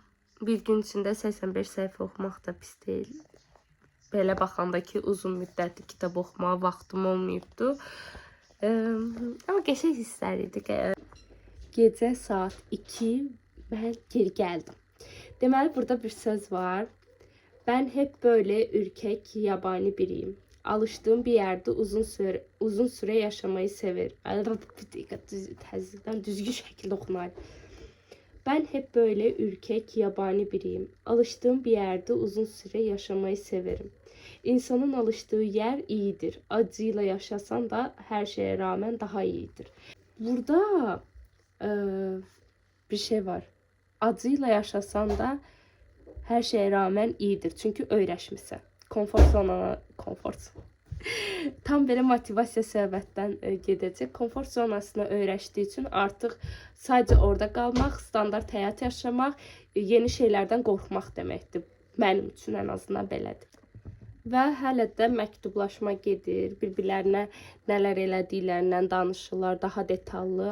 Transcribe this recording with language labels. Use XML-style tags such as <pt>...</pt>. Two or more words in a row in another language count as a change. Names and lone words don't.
<az>Bir gün içində 85 səhifə oxumaq da pis deyil. Belə baxanda ki, uzun müddətli kitab oxumağa vaxtım olmayıbdı. Amma qəşəng hisslər idi. Gecə saat 2 mən geri gəldim. Deməli, burada bir söz var.</az> <tr>Ben hep böyle ürkek, yabani biriyim. Alıştığım bir yerde uzun süre yaşamayı severim. Düzgün şekilde okunayım. Ben hep böyle ürkek, yabani biriyim. Alıştığım bir yerde uzun süre yaşamayı severim. İnsanın alıştığı yer iyidir. Acıyla yaşasan da her şeye rağmen daha iyidir. Burada bir şey var. Acıyla yaşasan da her şeye rağmen iyidir.</tr> <az>Çünkü öyrəşmisən. Konfor tam belə motivasiya söhbətdən gedəcək. Konfor zonasına öyrəşdiyi üçün artıq sadəcə orada qalmaq, standart həyat yaşamaq, yeni şeylərdən qorxmaq deməkdir. Mənim üçün ən azından belədir. Və hələ də məktublaşma gedir, bir-birlərinə nələr elədiklərindən danışırlar, daha detallı.</az>